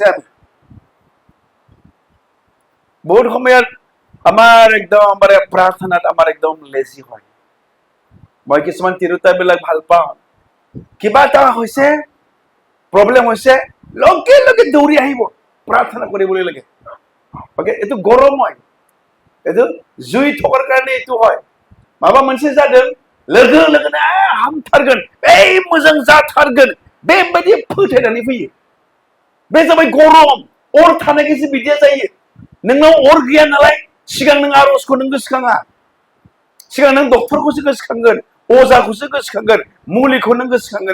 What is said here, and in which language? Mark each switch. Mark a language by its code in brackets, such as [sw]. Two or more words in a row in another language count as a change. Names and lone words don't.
[as] আমি বহুত সময়ত আমাৰ একদম প্ৰাৰ্থনাত আমাৰ একদম লেজি হয়। মই কিছুমান তিৰোতাবিলাক ভাল পাওঁ, কিবা এটা হৈছে, প্ৰব্লেম হৈছে, লগে লগে দৌৰি আহিব প্ৰাৰ্থনা কৰিবলৈ লাগে। অকে, এইটো গৰম হয়, এইটো জুই থকাৰ কাৰণে এইটো হয়। [brx] माबा मोनसे जादों, लोगो लोगोनो हामथारगोन, मोजां जाथारगोन, बेबायदि फोथायनानै फैयो। बे जाबाय गरम, अर थानायखायसो बिदिया जायो। नोंनाव अर गैया नालाय सिगां नों आर'जखौ नों गोसोखाङा, सिगां नों डक्टरखौसो गोसोखांगोन, अजाखौसो गोसोखांगोन, मुलिखौ नों गोसोखांगोन।